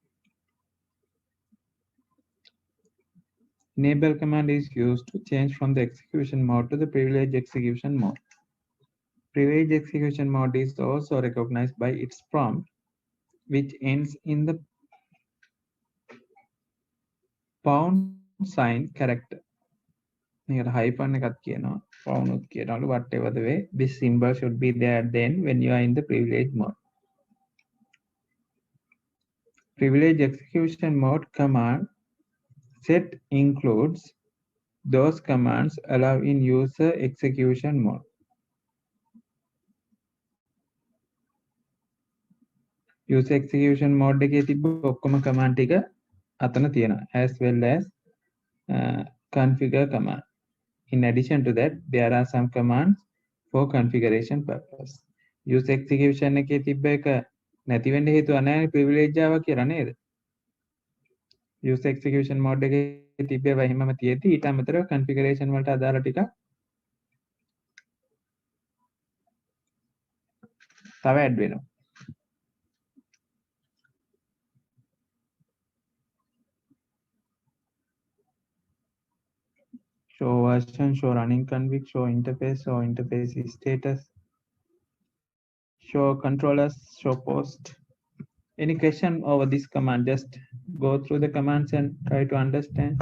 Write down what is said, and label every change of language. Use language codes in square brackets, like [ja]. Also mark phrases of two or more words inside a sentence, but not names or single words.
[en] Enable command is used to change from the execution mode to the privileged execution mode. Privileged execution mode is also recognized by its prompt, which ends in the pound sign character. [si] Hyphen එකක් කියනවා, pound උත් කියනවලු, [en] whatever the way, this symbol should be there then when you are in the privileged mode. Privileged execution mode command set includes those commands allow in user execution mode. User execution mode [si] එකේ තිබ්බ ඔක්කොම command ටික අතන තියෙනවා, [en] as well as configure command. In addition to that, there are some commands for configuration purpose. User execution [si] එකේ තිබ්බ එක නැති වෙන්න හේතුව නැහැ privilege ආවා කියලා නේද? [en] User execution mode [si] එකේ තිබ්බේවා එහෙමම තියෙද්දි ඊට අමතරව configuration වලට අදාළ ටිකක් තව add වෙනවා. [en] version, show running config, show interface status, show controllers, show post. Any question over this command? Just go through the commands and try to understand.